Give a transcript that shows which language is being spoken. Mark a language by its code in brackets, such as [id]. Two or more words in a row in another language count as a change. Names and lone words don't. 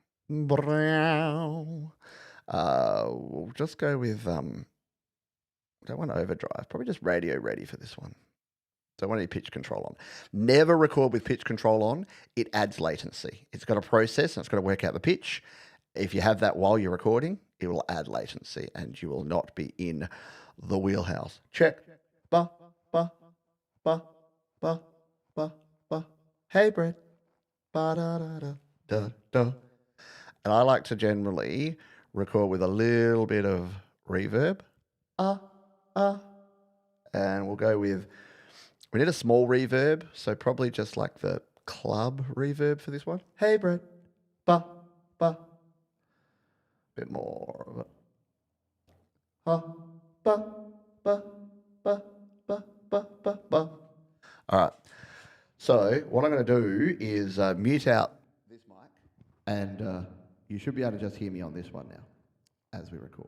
[en] We'll just go with, don't want overdrive, probably just radio ready for this one. Don't want any pitch control on. Never record with pitch control on. It adds latency. It's got a process and it's got to work out the pitch. If you have that while you're recording, it will add latency and you will not be in the wheelhouse. Check. Ba, ba, ba, ba, ba, ba. Hey, Brett. Ba, da, da, da, da, da. And I like to generally record with a little bit of reverb. And we'll go with, we need a small reverb, so probably just like the club reverb for this one. Hey, Brett. Ba, ba. Bit more of it. Ba, ba, ba, ba, ba, ba, ba. All right. So what I'm going to do is mute out this mic, and you should be able to just hear me on this one now as we record.